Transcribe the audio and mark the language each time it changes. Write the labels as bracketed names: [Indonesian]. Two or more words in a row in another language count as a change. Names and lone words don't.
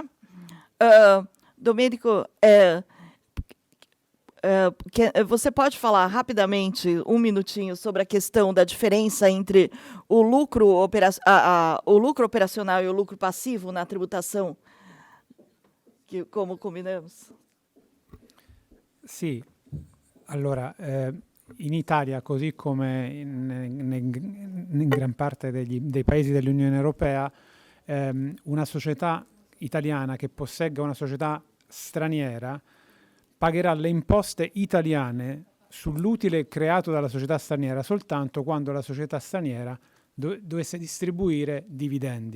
[Portuguese] Domênico, você pode falar rapidamente, um minutinho, sobre a questão da diferença entre o lucro operacional e o lucro passivo na tributação, como combinamos? [Italian] Sì, allora in Italia, così come in gran parte dei paesi dell'Unione Europea, una società italiana che possegga una società straniera pagherà le imposte italiane sull'utile creato dalla società straniera soltanto quando la società straniera dovesse distribuire dividendi.